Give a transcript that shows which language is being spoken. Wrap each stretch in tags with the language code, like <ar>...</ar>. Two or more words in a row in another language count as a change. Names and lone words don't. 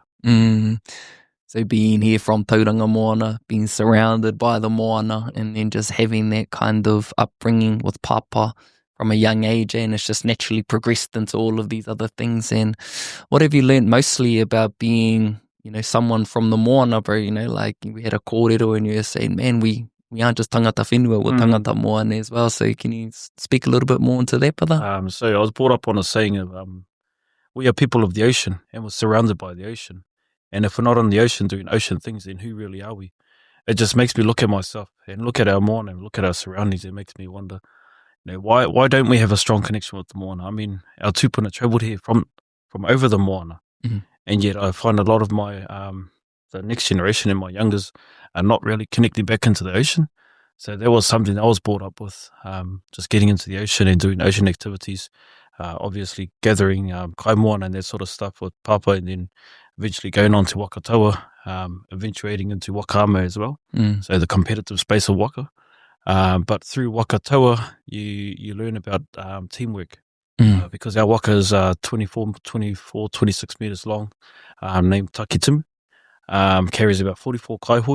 <en>So being here from Tauranga Moana, being surrounded by the Moana, and then just having that kind of upbringing with pāpā from a young age, and it's just naturally progressed into all of these other things. And what have you learned mostly about being, someone from the Moana, bro? Like we had a kōrero, and you were saying, man, we aren't just</en> <mi>tangata whenua,</mi> <en>we're</en> <mi>tangata moana</mi> <en>as well. So can you speak a little bit more into that, brother? So I was brought up on a saying of, we are people of the ocean, and we're surrounded by the ocean. And if we're not on the ocean doing ocean things, then who really are we? It just makes me look at myself and look at our Moana and look at our surroundings. It makes me wonder, why don't we have a strong connection with the Moana? I mean, our tupuna travelled here from over the Moana, and yet I find a lot of my the next generation and my youngers are not really connecting back into the ocean. So that was something I was brought up with, just getting into the ocean and doing ocean activities, obviously gathering</en> <mi>kai moana</mi> <en>and that sort of stuff with pāpā, and then eventually going on to wakataua, eventuating into wakama as well, so the competitive space of Waka. But through wakataua, you learn about teamwork, because our Waka is 26 meters long, named Tākitimu, carries about 44 kaihoe.</en>